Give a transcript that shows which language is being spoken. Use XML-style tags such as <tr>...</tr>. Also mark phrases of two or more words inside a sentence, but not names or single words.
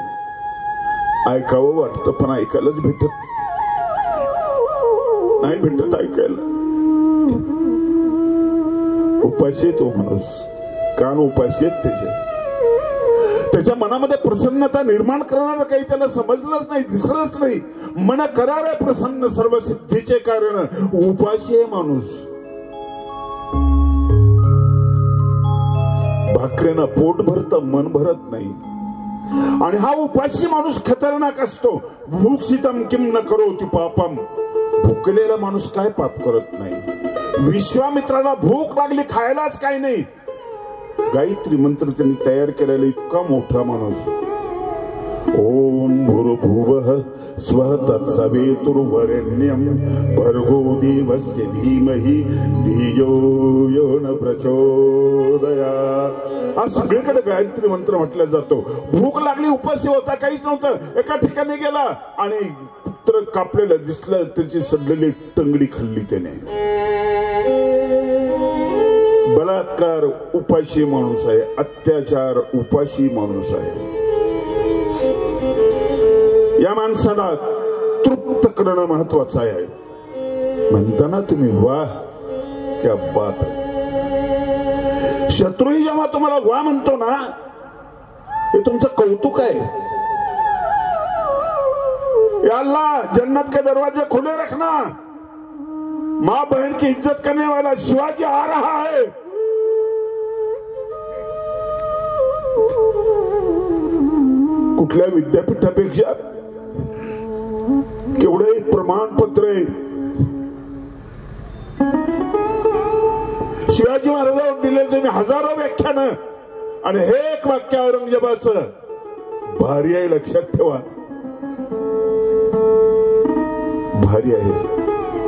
<mr>ऐकावं वाटतं पण ऐकायलाच भेटत नाही, भेटत ऐकायला, उपाशी तो माणूस, कान उपाशी आहेत त्याच्या मनामध्ये प्रसन्नता निर्माण करणारं काही त्याला समजलंच नाही, दिसलंच नाही। मन करावे प्रसन्न सर्व सिद्धीचे कारण, उपाशी आहे माणूस। भाकरेनं पोट भरतं, मन भरत नाही, आणि हा उपाशी माणूस खतरनाक असतो।</mr> <sa>भूक्षितम किम न करोति पापम,</sa> <mr>भुकलेला माणूस काय पाप करत नाही। विश्वामित्राला भूक लागली, खायलाच काय नाही, गायत्री मंत्र त्यांनी तयार केलेला इतका मोठा माणूस।</mr> <sa>ओम भूर्भुवः स्वः तत्सवितुर्वरेण्यं भर्गो देवस्य धीमहि धियो यो न प्रचोदयात्।</sa> <mr>आज सगळीकडे गायत्री मंत्र म्हटला जातो। भूक लागली, उपाशी होता, काहीच नव्हतं, एका ठिकाणी गेला आणि पुत्र कापलेलं दिसलं, त्याची सडलेली टंगडी खाल्ली त्याने। बलात्कार उपाशी माणूस आहे, अत्याचार उपाशी माणूस आहे। या माणसाला तृप्त करणं महत्वाचं आहे। म्हणताना तुम्ही</mr> <hi>वाह क्या बात</hi> <mr>आहे। शत्रूही जेव्हा तुम्हाला वाह म्हणतो ना, हे तुमचं कौतुक आहे।</mr> <hi>या अल्लाह जन्नत के दरवाजे खुले रखना, माँ बहन की इज्जत करने वाला शिवाजी आ रहा है।</hi> <mr>कुठल्या विद्यापीठापेक्षा केवढे प्रमाणपत्र आहे। शिवाजी महाराजांवर दिले तुम्ही हजारो व्याख्यान, आणि हे एक वाक्य औरंगजेबाचं भारी आहे, लक्षात ठेवा, भारी आहे।</mr>